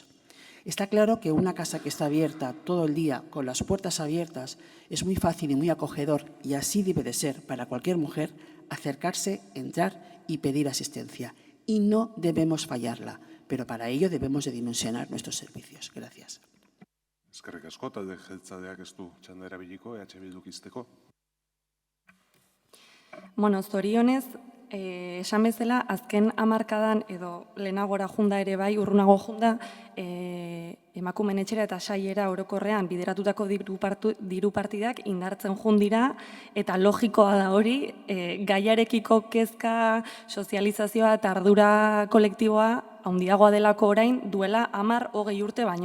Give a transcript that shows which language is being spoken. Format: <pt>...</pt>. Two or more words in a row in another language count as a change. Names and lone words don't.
<es>Está claro que una casa que está abierta todo el día, con las puertas abiertas, es muy fácil y muy acogedor, y así debe de ser para cualquier mujer, acercarse, entrar y pedir asistencia. Y no debemos fallarla, pero para ello debemos de dimensionar nuestros servicios. Gracias.</es> <eu>Eskerrik asko, talde jeltzaleak ez du txanda erabiliko, EH Bilduk izteko. Bueno, zorionez, esan bezala, azken hamarkadan edo lehenagora junda ere bai, urrunago junda, emakumeen etxera eta saiera orokorrean bideratutako diru partidak indartzen jundira, eta logikoa da hori, gaiarekiko kezka, sozializazioa eta ardura kolektiboa handiagoa delako orain duela 10-20 urte baino.</eu>